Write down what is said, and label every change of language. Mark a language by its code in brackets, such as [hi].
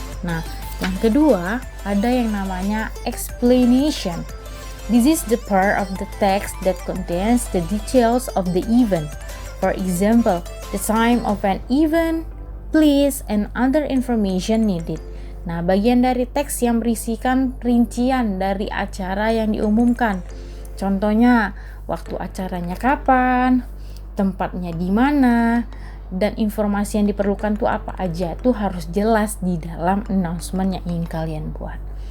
[id] Nah, yang kedua ada yang namanya explanation. [en] This is the part of the text that contains the details of the event. For example, the time of an event, place, and other information needed. [id] Nah, bagian dari teks yang berisikan rincian dari acara yang diumumkan. Contohnya, waktu acaranya kapan, tempatnya di mana, dan informasi yang diperlukan tuh apa aja. Tuh harus jelas di dalam announcement yang ingin kalian buat.